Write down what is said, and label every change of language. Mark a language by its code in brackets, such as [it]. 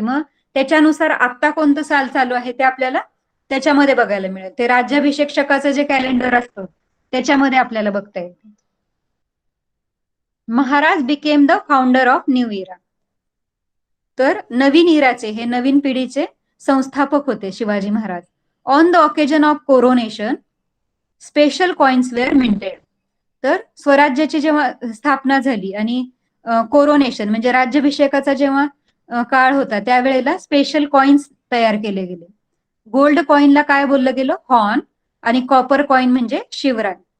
[mr] मग त्याच्यानुसार आता कोणतं साल चालू आहे ते आपल्याला त्याच्यामध्ये बघायला मिळेल. ते राज्याभिषेक शकाचं जे कॅलेंडर असतं त्याच्यामध्ये आपल्याला बघता येईल. [en] Maharaj became the founder of new era. [mr] तर नवीन इराचे, हे नवीन पिढीचे संस्थापक होते Shivaji Maharaj. [en] On the occasion of coronation special coins were minted. [mr] तर स्वराज्याची जेव्हा स्थापना झाली आणि कोरोनेशन म्हणजे राज्याभिषेकाचा जेव्हा काळ होता त्यावेळेला स्पेशल कॉइन्स तयार केले गेले. गोल्ड कॉइनला काय बोललं गेलं, हॉर्न. आणि कॉपर कॉइन म्हणजे शिवराज.